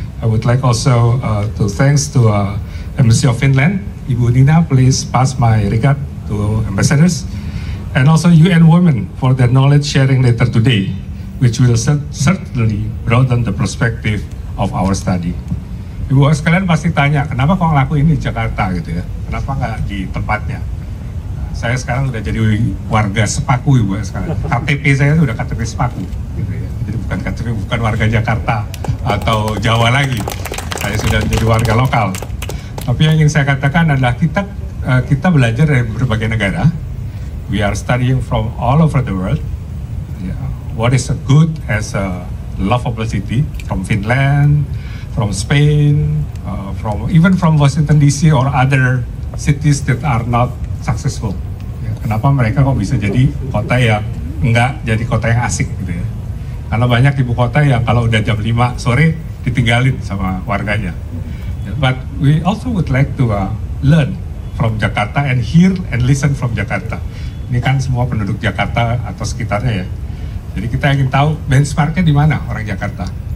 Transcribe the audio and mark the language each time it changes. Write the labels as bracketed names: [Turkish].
[English] I would like also to thanks to Embassy of Finland. Ibu Nina, please pass my regard to ambassadors, and also UN Women for their knowledge sharing later today, which will certainly broaden the perspective of our study. [Indonesian] Ibu sekalian pasti tanya, kenapa kok ngelakuin ini di Jakarta gitu ya? Kenapa nggak di tempatnya? Saya sekarang udah jadi warga Sepaku, Ibu sekarang. KTP saya itu udah KTP Sepaku, gitu ya. Jadi bukan KTP, bukan warga Jakarta atau Jawa lagi. Saya sudah menjadi warga lokal. Tapi yang ingin saya katakan adalah kita belajar dari berbagai negara. [English] We are studying from all over the world. What is a good as a lovable city from Finland, from Spain, even from Washington DC or other cities that are not successful. [Indonesian] Ya, kenapa mereka kok bisa jadi kota yang enggak jadi kota yang asik gitu ya? Karena banyak ibu kota yang kalau udah jam 5 sore ditinggalin sama warganya. [English] Ya, but we also would like to learn from Jakarta and hear and listen from Jakarta. [Indonesian] Ini kan semua penduduk Jakarta atau sekitarnya ya. Jadi kita ingin tahu benchmarknya di mana orang Jakarta.